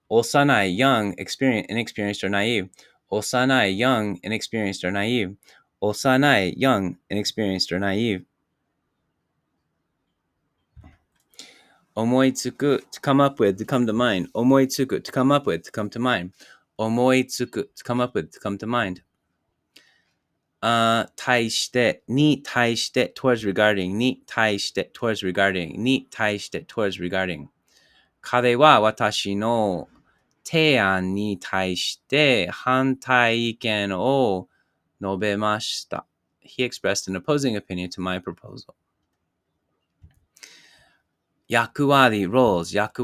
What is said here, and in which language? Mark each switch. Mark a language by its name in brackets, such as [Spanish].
[English] Osanai, young, inexperienced or naive. Osanai, young, inexperienced or naive. Osanai, young, inexperienced or naive. Omoitsuku, to come up with, to come to mind. Omoitsuku, to come up with, to come to mind. Omoitsuku, to come up with, to come to mind. 対して、に対して、towards regarding, に対して、towards regarding, に対して、towards regarding. [Japanese] 彼は私の提案に対して反対意見を述べました。 [English] He expressed an opposing opinion to my proposal. 役割 roles.